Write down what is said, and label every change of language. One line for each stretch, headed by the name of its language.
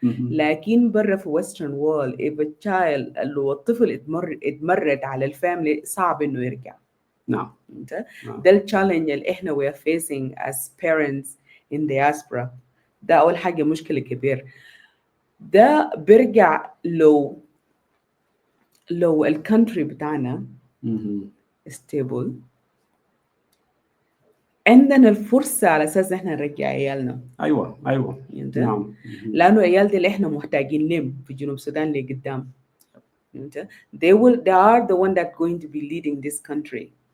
Arabic: لكن برا في western world if a child لو الطفل اتمرد على الفاميلي صعب انه يرجع. نعم. ده التشالنج اللي احنا we are facing as parents in diaspora. ده اول حاجه مشكله كبير. ده بيرجع لو الكونتري بتاعنا stable عندنا الفرصة على أساس إحنا نرجع عيالنا. أيوة نعم. لأنه عيال دي اللي إحنا محتاجين لهم في جنوب السودان اللي قدام.
English: They are the one that going to be leading this country.